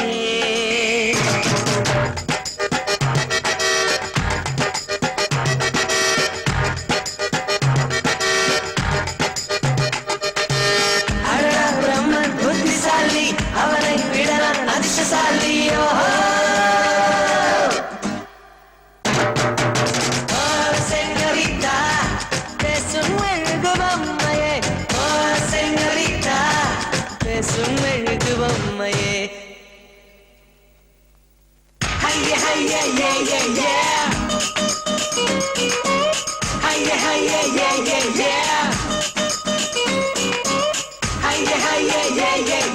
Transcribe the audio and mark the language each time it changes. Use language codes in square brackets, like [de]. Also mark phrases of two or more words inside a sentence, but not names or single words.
[ta] அடடா பிரம்மன் புத்திசாலி, அவனை விட நான் அதிர்ஷ்டசாலி. Señorita, பேசும் மெழுகு பொம்மையே. Oh, señorita, பேசும் மெழுகு பொம்மையே. [en] Hiya, hiya, yeah, yeah, yeah. Hiya, hiya, yeah, yeah, yeah. Hiya, hiya, yeah, yeah.